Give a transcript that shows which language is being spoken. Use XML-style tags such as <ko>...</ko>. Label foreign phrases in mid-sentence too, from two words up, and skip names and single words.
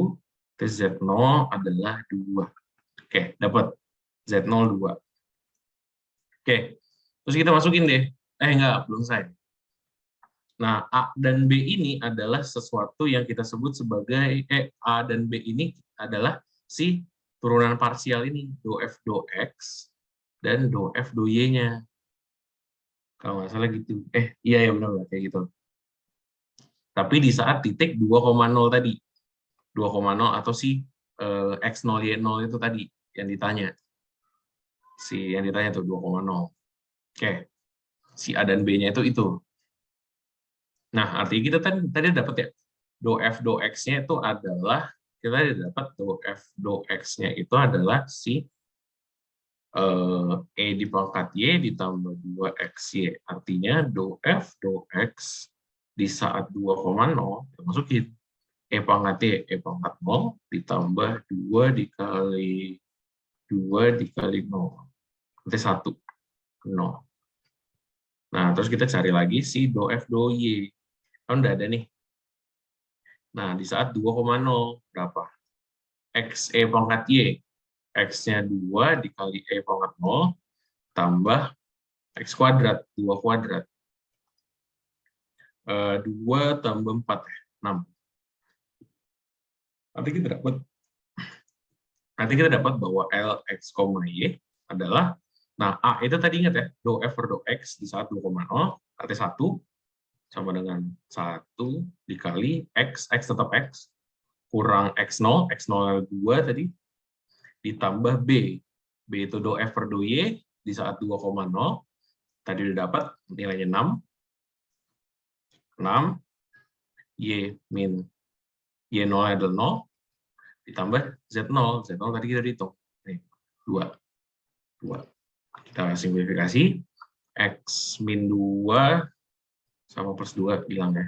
<id>Terus Z0 adalah 2. Oke, dapat. Z0 2. Oke, terus kita masukin deh. Enggak, belum selesai. Nah, A dan B ini adalah sesuatu yang kita sebut sebagai, A dan B ini adalah si turunan parsial ini, do F do X dan do F do Y-nya. Kalau nggak salah gitu. Iya ya benar kayak gitu. Tapi di saat titik 2,0 tadi. 2,0 atau si X0 Y0 itu tadi yang ditanya. Si yang ditanya tuh 2,0. Oke. Si A dan B-nya itu. Nah, artinya kita tadi dapat ya, do F do X-nya itu adalah, kita dapat do F do X-nya itu adalah si E di pangkat Y ditambah 2XY. Artinya do F do X di saat 2,0, masukin E pangkat Y, E pangkat 0 ditambah 2 dikali 0. Nanti 1, 0. Nah, terus kita cari lagi si do F do Y. Kan udah ada nih. Nah, di saat 2,0 berapa? X E pangkat Y. X-nya 2 dikali E pangkat 0 tambah X kuadrat, 2 kuadrat. 2 tambah 4, 6. Nanti kita dapat Nanti kita dapat bahwa Lx, Y adalah, nah A itu tadi ingat ya, do F per do X di saat 2,0, arti 1 sama dengan 1 dikali X tetap X, kurang X0 2 tadi, ditambah B. B itu do F per do Y di saat 2,0, tadi udah dapat nilainya 6, Y min Y0 adalah 0, ditambah Z0 tadi kita hitung. Nih, 2. Kita simplifikasi, X min 2 sama plus 2 bilang ya.</id>